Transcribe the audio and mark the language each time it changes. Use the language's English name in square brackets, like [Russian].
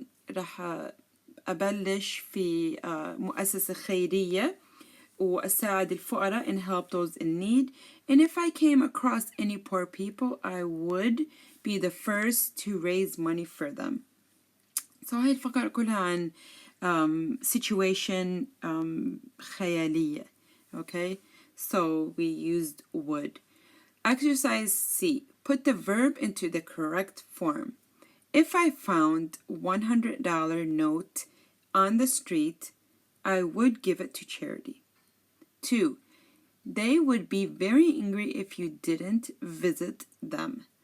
[Arabic] رح أبلش في مؤسسة خيرية وأساعد الفقراء [English] and help those in need. And if I came across any poor people, I would be the first to raise money for them. [Arabic] So هاي الفقرة كلها عن situation خيالية. [English] Okay, so we used would. Exercise C. Put the verb into the correct form. If I found $100 note on the street, I would give it to charity. 2. They would be very angry if you didn't visit them.